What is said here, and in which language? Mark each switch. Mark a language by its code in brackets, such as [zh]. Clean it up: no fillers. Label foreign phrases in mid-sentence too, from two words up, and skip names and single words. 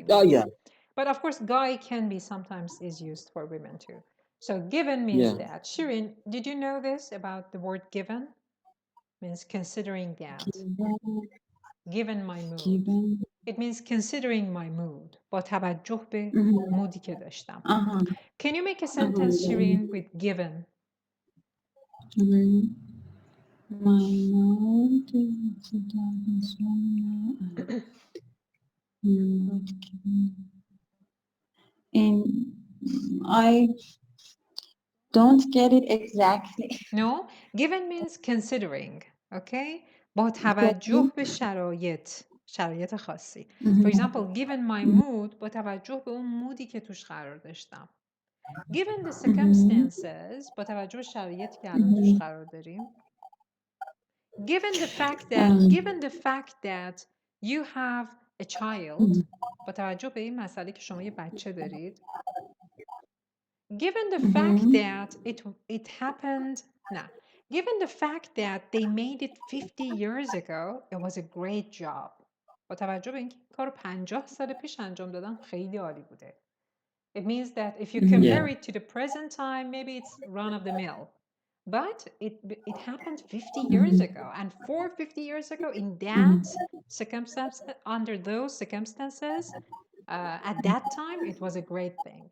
[en] Oh, yeah. But of course, guy can be sometimes is used for women too. So given means that. Shirin, did you know this about the word given? Means considering that. Given my mood. It means considering my mood. [fa] با توجه به مودی که داشتم. [en] Can you make a sentence, Shirin, with given? My mood I don't get it exactly. No, given means considering, okay? [fa] با توجه به شرایط خاصی. [en] For example, given my mood, [fa] با توجه به اون مودی که توش قرار داشتم. [en] Given the circumstances, [fa] با توجه به شرایطی که الان توش قرار داریم. [en] Given the fact that you have a child, [fa] با توجه به این مسئله که شما یه بچه دارید. [en] Given the fact that it happened, given the fact that they made it 50 years ago, it was a great job. [fa] با توجه به اینکه کارو 50 سال پیش انجام دادن خیلی عالی بوده. [en] It means that if you compare it to the present time, maybe it's run of the mill. But it happened 50 years ago. And for 50 years ago, in that circumstance, under those circumstances, at that time, it was a great thing.